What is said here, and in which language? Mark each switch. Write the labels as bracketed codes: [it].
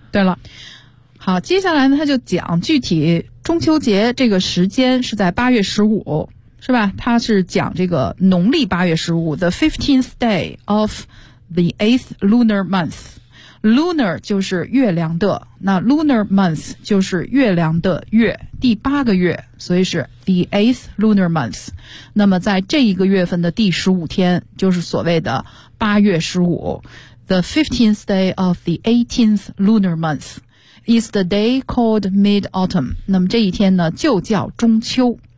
[zh] 对了，好，接下来呢他就讲具体中秋节这个时间是在8月15，是吧，他是讲这个农历8月15 [en] The 15th day of the 8th lunar month. [zh] Lunar 就是月亮的，那 lunar month 就是月亮的月，第八个月，所以是 [en] the 8th lunar month. [zh] 那么在这一个月份的第15天，就是所谓的8月15， [en] the 15th day of the 18th lunar month is the day called mid-autumn. [zh] 那么这一天呢就叫中秋。